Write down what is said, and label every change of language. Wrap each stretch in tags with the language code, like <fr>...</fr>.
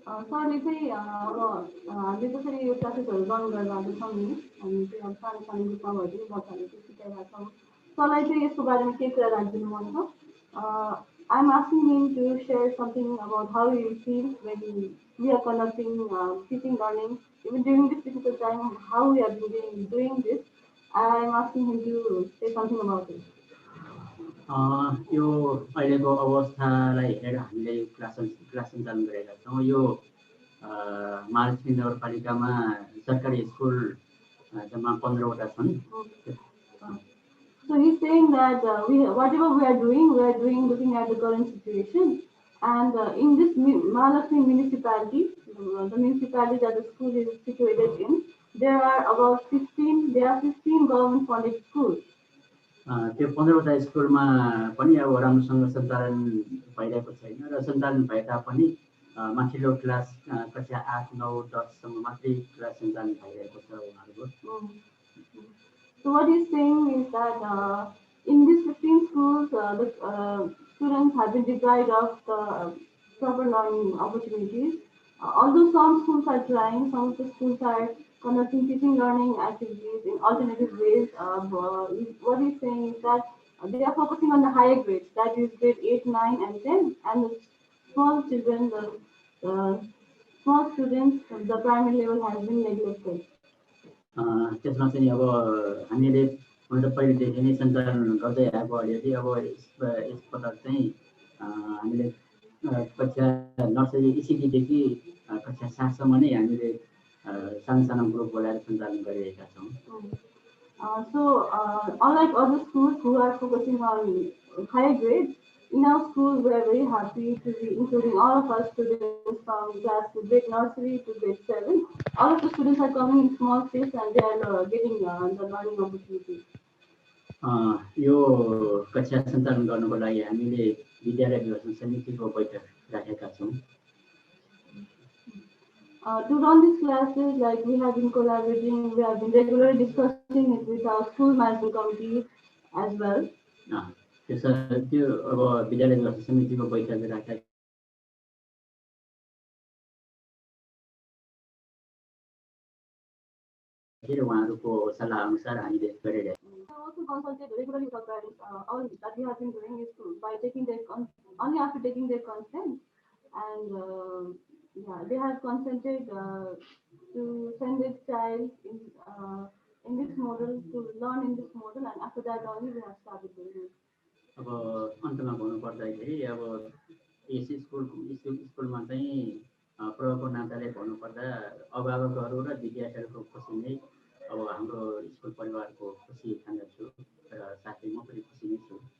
<ne>सरले चाहिँ अब हामीले जसरी यो क्लासेसहरू रन गरेर जाँदैछौँ नि अनि त्यो अब सानो सानो ग्रुपमा भइदिनु बच्चाहरूले चाहिँ सिकाइरहेको छौँ सरलाई चाहिँ यसको बारेमा केही कुरा राखिदिनु मन छ</ne> <en>I'm asking him to share something about how he feels when we are conducting teaching learning, even during this difficult time, how we are doing this. I'm asking him to say something about it.</en> <ne>यो अहिलेको अवस्थालाई हेरेर हामीले class सञ्चालन गरेका छौँ यो महालक्ष्मी नगरपालिकामा सरकारी स्कुल जम्मा 15वटा छन्</ne> <en>So he's saying that whatever we are doing looking at the current situation. And in this Mahalakshmi municipality, the municipality that the school is situated in, there are 15 government funded schools.</en> <ne>त्यो 15वटा स्कुलमा पनि अब राम्रोसँग सञ्चालन भइरहेको छैन र सञ्चालन भए तापनि माथिल्लो क्लास कक्षा 8, 9, 10 सम्म मात्रै क्लास सञ्चालन भइरहेको छ उहाँहरूको</ne> <en>So what he's saying is that in these 15 schools, the students have been deprived of the proper learning opportunities. Although some schools are trying, some of the schools are conducting teaching learning activities in alternative ways. What he's saying is that they are focusing on the higher grades, that is grade 8, 9, and 10, and the small children, the small students, the primary level has been neglected.</en> <ne>त्यसमा चाहिँ अब हामीले हुन त पहिलेदेखि नै सञ्चालन गर्दै आएको अहिले अब यसपटक चाहिँ हामीले कक्षा नर्सरी इसिडीदेखि कक्षा 7 सम्म नै हामीले सानो सानो ग्रुप बोलाएर सञ्चालन गरिरहेका छौँ।</ne> <en>Unlike other schools who are focusing on higher grades, in our school we are very happy to be including all of our students from class to grade nursery to grade 7. All of the students are coming in small space and they are getting the learning opportunity.</en> <ne>यो कक्षा सञ्चालन गर्नको लागि हामीले विद्यालय व्यवस्थापन समितिको बैठक राखेका छौँ।</ne> <en>To run these classes, like we have been collaborating, we have been regularly discussing it with our school management committee as well.</en> <ne>त्यो अब विद्यालय व्यवस्थापन समितिको बैठक राखेका उहाँहरूको सल्लाह अनुसार हामीले गरिरहेका छौँ।</ne> <en>Also consulted regularly with our parents. All that we have been doing is by taking their only after taking their consent, and they have consented to send their child in this model to learn in this model, and after that only we have started doing it.</en> <ne>अब अन्तमा भन्नुपर्दाखेरि अब यस स्कुलमा चाहिँ प्रभुको नाताले भन्नुपर्दा अभिभावकहरू र विद्यार्थीहरूको खुसी नै अब हाम्रो स्कुल परिवारको खुसी ठान्दछु र साथै म पनि खुसी नै छु।</ne>